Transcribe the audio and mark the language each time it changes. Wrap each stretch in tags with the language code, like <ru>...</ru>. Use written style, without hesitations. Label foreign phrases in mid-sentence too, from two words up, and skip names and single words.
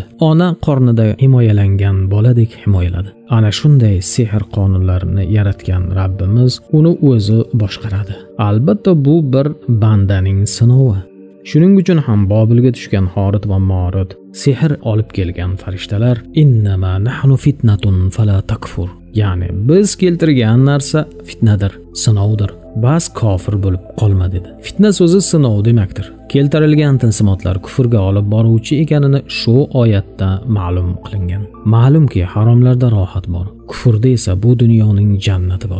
<uz>Ona qornida himoyalangan boladek himoyaladi. Ana shunday sehr qonunlarini yaratgan Rabbimiz uni o'zi boshqaradi. Albatta bu bir bandaning sinovi. Shuning uchun ham Bobilga tushgan Horit va Morit sehr olib kelgan farishtalar</uz> <ar>innama nahnu fitnatun fala takfur.</ar> <uz>Ya'ni biz keltirgan narsa fitnadir, sinovdir. Bas kofir bo'lib qolma dedi. Fitna so'zi sinov demakdir. Keltirilgan tilsimotlar kufrga olib boruvchi ekanini shu oyatda ma'lum qilingan. Ma'lumki haromlarda rohat bor. Kufrda esa bu dunyoning jannati bor.</uz>